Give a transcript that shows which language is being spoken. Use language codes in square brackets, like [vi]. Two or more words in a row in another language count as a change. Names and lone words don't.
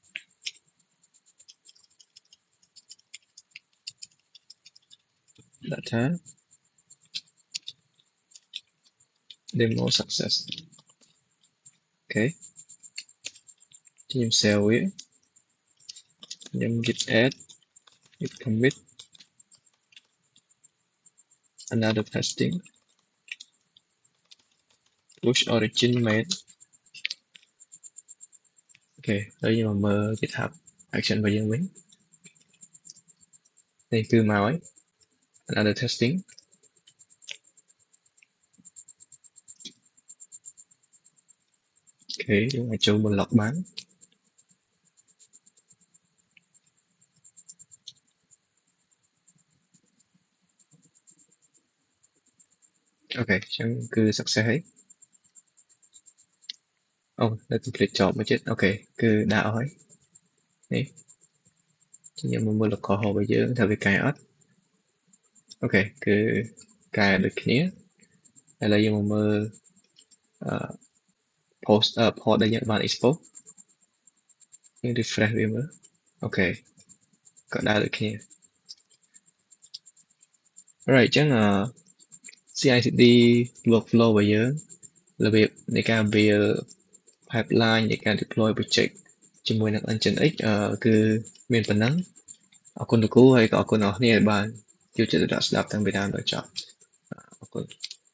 [km] ដាក់ថា [en] demo success [km] អូខេខ្ញុំ save វាខ្ញុំ [en] git add git commit another testing push origin main [km] អូខេហើយខ្ញុំមកមើល [en] GitHub action [km] របស់យើងវិញនេះគឺមកហើយ [en] another testing [km] អូខេយើងអាចចូល block បានអូខេអញ្ចឹងគឺ success ហើយ អូនៅ [en] complete job [km] មួយទៀតអូខេគឺដាក់អស់ហើយនេះខ្ញុំមកមើល [en] local host [km] របស់យើងថាវាកែអត់អូខេគឺកែដូចគ្នាឥឡូវយើងមកមើល [en] post port [km] ដែលយើងបាន export យើង refresh វាមើលអូខេក៏ដើរដូចគ្នា alright អញ្ចឹង [en] CI/CD workflow [km] របស់យើងរបៀបនៃការ [en] build pipeline [km] នៃការ [en] deploy project [km] ជាមួយនឹង Nginx គឺមានប៉ុណ្ណឹងអរគុណលោកគ្រូហើយក៏អរគុណអ្នកនរគ្នាដែលបានចូលចិត្តស្ដាប់តាំងពីដើមដល់ចប់អរគុណ